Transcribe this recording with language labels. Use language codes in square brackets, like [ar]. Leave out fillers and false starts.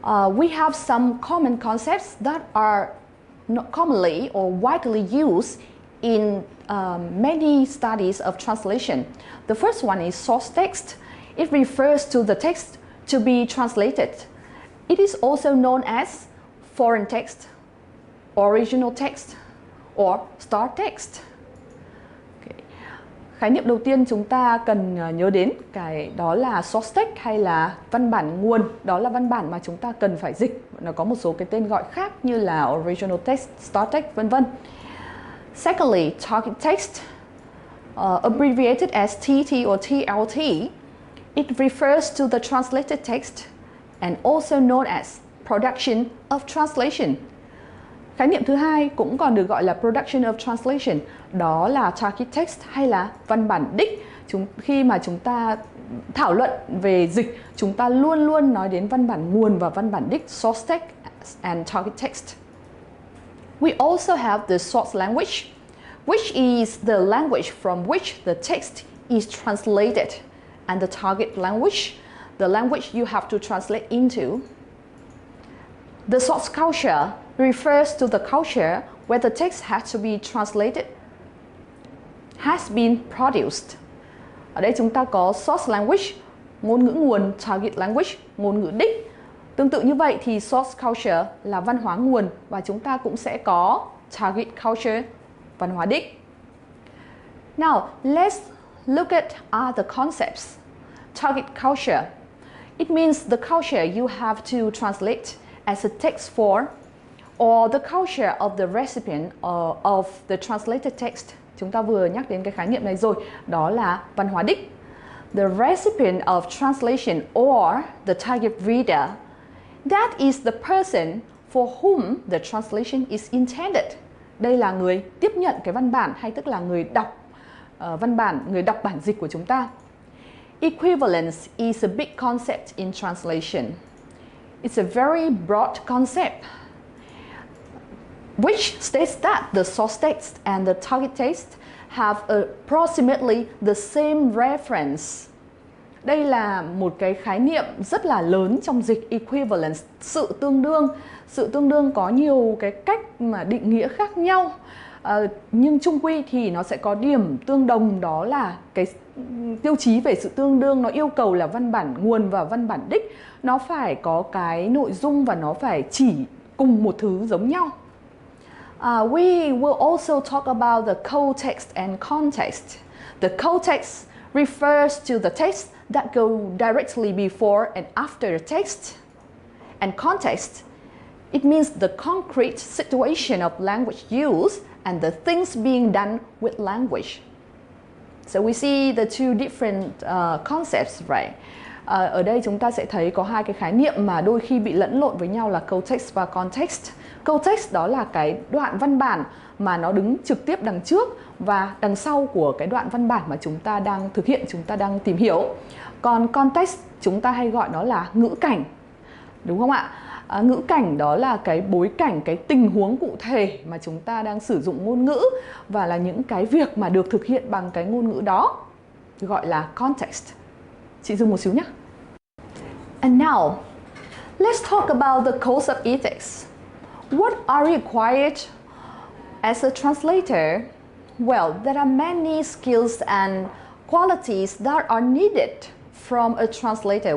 [en] We have some common concepts that are not commonly or widely used in many studies of translation. The first one is source text. It refers to the text to be translated. It is also known as foreign text, original text, or star text. Okay. [vi] Khái niệm đầu tiên chúng ta cần nhớ đến cái đó là source text hay là văn bản nguồn, đó là văn bản mà chúng ta cần phải dịch. Nó có một số cái tên gọi khác như là original text, start text, vân vân. [en] Secondly, target text, abbreviated as TT or TLT, it refers to the translated text and also known as production of translation. [vi] Khái niệm thứ hai cũng còn được gọi là [en] production of translation, [vi] đó là target text hay là văn bản đích. Khi mà chúng ta thảo luận về dịch, chúng ta luôn luôn nói đến văn bản nguồn và văn bản đích, [en] source text and target text. We also have the source language, which is the language from which the text is translated, and the target language, the language you have to translate into. The source culture refers to the culture where the text has to be translated, has been produced. [vi] Ở đây chúng ta có source language, ngôn ngữ nguồn, target language, ngôn ngữ đích. Tương tự như vậy thì source culture là văn hóa nguồn và chúng ta cũng sẽ có target culture, văn hóa đích. [en] Now, let's look at other concepts. Target culture. It means the culture you have to translate as a text for, or the culture of the recipient of the translated text. [vi] Chúng ta vừa nhắc đến cái khái niệm này rồi, đó là văn hóa đích. [en] The recipient of translation or the target reader, that is the person for whom the translation is intended. [vi] Đây là người tiếp nhận cái văn bản hay tức là người đọc văn bản, người đọc bản dịch của chúng ta. [en] Equivalence is a big concept in translation. It's a very broad concept which states that the source text and the target text have approximately the same reference. [vi] Đây là một cái khái niệm rất là lớn trong dịch, equivalence, sự tương đương. Sự tương đương có nhiều cái cách mà định nghĩa khác nhau, nhưng chung quy thì nó sẽ có điểm tương đồng, đó là cái tiêu chí về sự tương đương. Nó yêu cầu là văn bản nguồn và văn bản đích nó phải có cái nội dung và nó phải chỉ cùng một thứ giống nhau. [en] We will also talk about the co-text and context. The co-text refers to the text that go directly before and after the text. And context, it means the concrete situation of language use and the things being done with language. So we see the two different concepts, right? [vi] Ở đây chúng ta sẽ thấy có hai cái khái niệm mà đôi khi bị lẫn lộn với nhau là co-text và context. Co-text đó là cái đoạn văn bản mà nó đứng trực tiếp đằng trước và đằng sau của cái đoạn văn bản mà chúng ta đang thực hiện, chúng ta đang tìm hiểu. Còn context chúng ta hay gọi nó là ngữ cảnh, đúng không ạ? Ngữ cảnh đó là cái bối cảnh, cái tình huống cụ thể mà chúng ta đang sử dụng ngôn ngữ và là những cái việc mà được thực hiện bằng cái ngôn ngữ đó, gọi là context. Chị dừng một xíu nhé. [en] And now, let's talk about the codes of ethics. What are required as a translator? Well, there are many skills and qualities that are needed from a translator.